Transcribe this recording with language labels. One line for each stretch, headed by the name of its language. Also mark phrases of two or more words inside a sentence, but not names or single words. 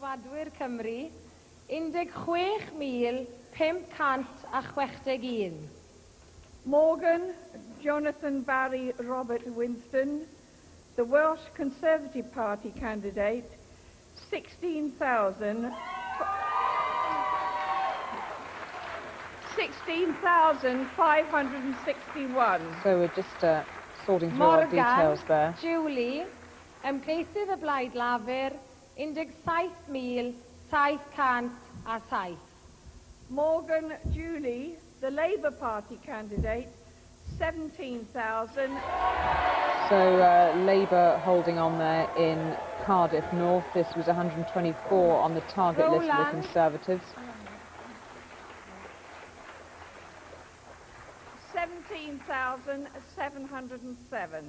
English: Morgan Jonathan Barry Robert Winston, the Welsh Conservative Party candidate, 16,561. So we're just sorting through our details there. Julie,
Welsh: ymgeisydd y Blaid Lafur, 17,707.
English: Morgan Julie, the Labour Party candidate, 17,000. So Labour holding on there in Cardiff North. This was 124 on the target list of the Conservatives. 17,707.